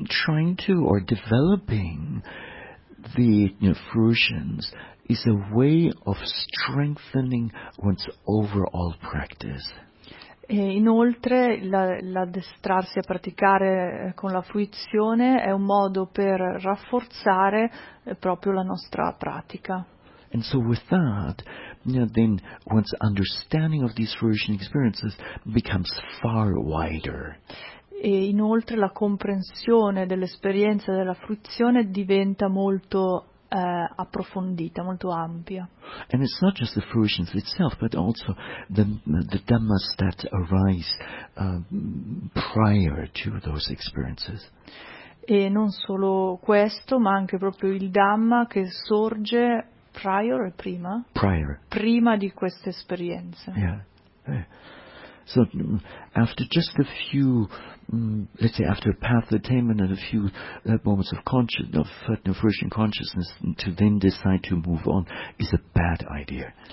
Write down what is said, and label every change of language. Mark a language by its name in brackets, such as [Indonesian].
[English] And developing the fruitions is a way of strengthening one's overall practice. [Italian] E inoltre l'addestrarsi a praticare con la fruizione è un modo per rafforzare proprio la nostra pratica. [English] And so with that, then one's understanding of these fruition experiences becomes far wider. [Italian] E inoltre la comprensione dell'esperienza della fruizione diventa molto approfondita, molto ampia. [English] And it's not just the fruitions itself, but also the dhammas that arise prior to those experiences. [Italian] E non solo questo, ma anche proprio il dhamma che sorge prior, prima? [English] Prior. [Italian] Prima di queste esperienze. [English] Yeah. So after just a few, let's say after a path attainment and a few moments of fruition consciousness, to then decide to move on is a bad idea.